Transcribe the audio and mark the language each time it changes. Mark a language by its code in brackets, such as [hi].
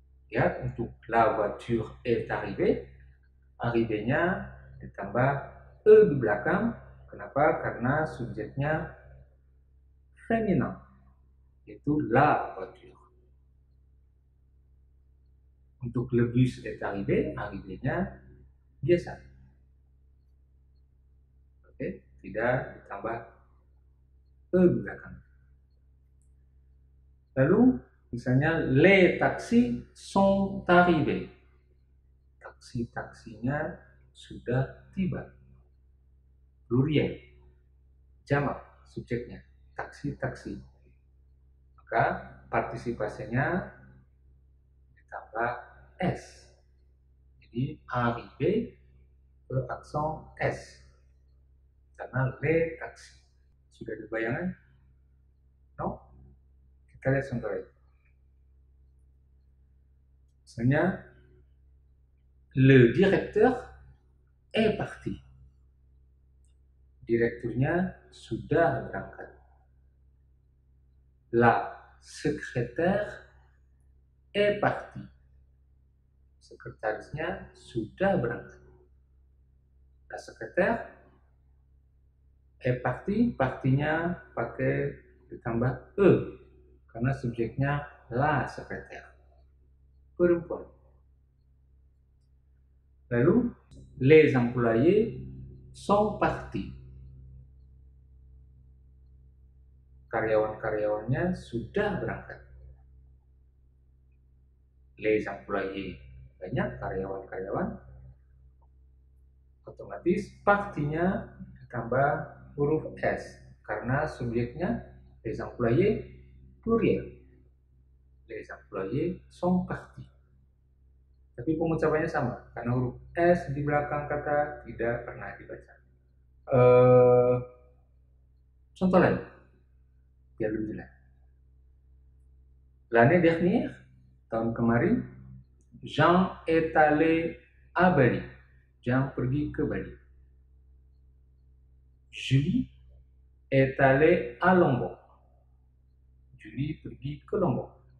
[id] Lihat, untuk [fr] la voiture est arrivée, [id] arrivée-nya ditambah e di belakang. Kenapa? Karena subjeknya feminin, itu la voiture. Untuk [fr] le bus est arrivé, [id] arrivée-nya biasa. Oke, tidak ditambah e di belakang. Lalu misalnya [fr] les taxis sont arrivés. [id] Taksi-taksinya sudah tiba. Plurial, jamak subjeknya, taksi-taksi. Maka partisipasinya ditambah s. Jadi arrivé ke aksen s. Karena les taxis. Sudah ada bayangan? No? Kita lihat contoh lain. Misalnya, [fr] le directeur est parti. [id] Direkturnya sudah berangkat. [fr] La secrétaire est partie. [id] Sekretarisnya sudah berangkat. [fr] La secrétaire est partie, [id] partinya pakai ditambah e karena subjeknya la secrétaire, perempuan. Lalu [fr] les employés sont partis. [id] Karyawan-karyawannya sudah berangkat. les employés, banyak karyawan-karyawan, otomatis partinya ditambah huruf S karena subjeknya les employés pluriel. [fr] Les employés sont partis. [id] Tapi pengucapannya sama karena huruf S di belakang kata tidak pernah dibaca. Contoh lain biar lebih jelas. [fr] L'année dernière, [id] tahun kemarin, [fr] Jean est allé à Bali. [id] Jean pergi ke Bali. [fr] Julie est allée à Lombok. [id] Julie pergi ke Lombok.